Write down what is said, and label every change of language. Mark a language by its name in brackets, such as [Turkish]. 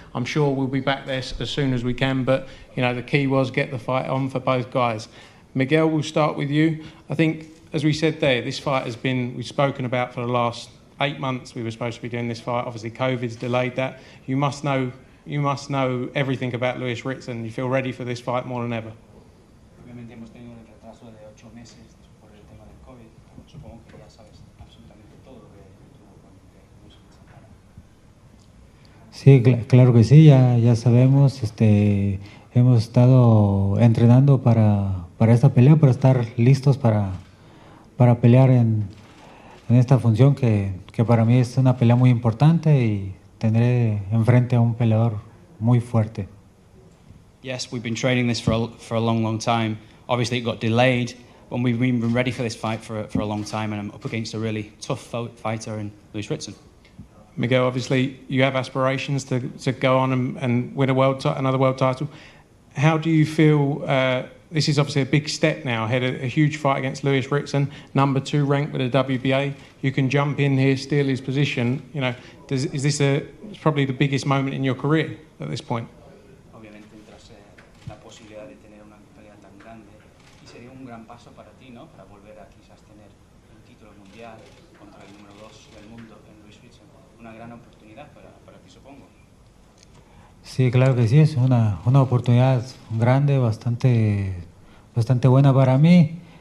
[English] I'm sure we'll be back there as soon as we can, but you know the key was get the fight on for both guys. Miguel, we'll start with you. I think, as we said there, this fight has been, we've spoken about for the last 8 months. We were supposed to be doing this fight. Obviously, COVID's delayed that. You must know everything about Lewis Ritson. You feel ready for this fight more than ever. [Spanish] Obviamente hemos tenido un retraso de 8 meses por el tema del COVID. Supongo que ya sabes absolutamente todo lo que tuvo con Lewis Ritson. Sí, claro que sí, ya sabemos, hemos estado entrenando para esta pelea, para estar listos para pelear en esta función que para mí es una pelea muy importante y tendré enfrente a un peleador muy fuerte. [English] Yes, we've been training this for a long time. Obviously it got delayed when we've been ready for this fight for a long time, and I'm up against a really tough fighter in Lewis Ritson. Miguel, obviously you have aspirations to go on and win another world title. How do you feel? This is obviously a big step now ahead of a huge fight against Lewis Ritson, number 2 ranked with the WBA. You can jump in here, steal his position. You know, is this it's probably the biggest moment in your career at this point? [Spanish] Obviamente tras la posibilidad de tener una pelea tan grande, y sería un gran paso para ti, ¿no? Para volver a quizás tener un título mundial contra el número 2 del mundo en Lewis Ritson. Una gran oportunidad para ti, supongo. Sí, claro que sí, es una oportunidad grande, bastante buena para mí.